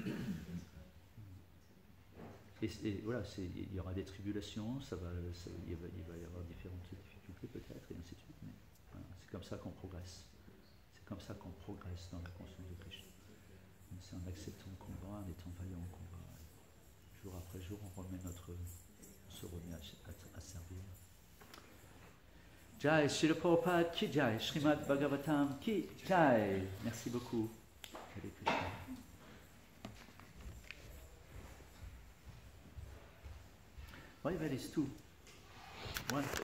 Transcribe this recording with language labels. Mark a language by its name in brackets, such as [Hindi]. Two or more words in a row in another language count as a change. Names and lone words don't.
[French] Et voilà, il y aura des tribulations, il va y avoir différentes difficultés peut-être, et ainsi de suite, mais voilà, c'est comme ça qu'on progresse. C'est comme ça qu'on progresse dans la conscience de Krishna. C'est en acceptant le combat, en étant vaillant au combat. Jour après jour, on se remet à servir. [Hindi] जय, श्रील प्रभुपाद की जय, श्रीमद् भागवतम् की जय. [French] Merci beaucoup. Hare Krishna. [English] Why that is two. One.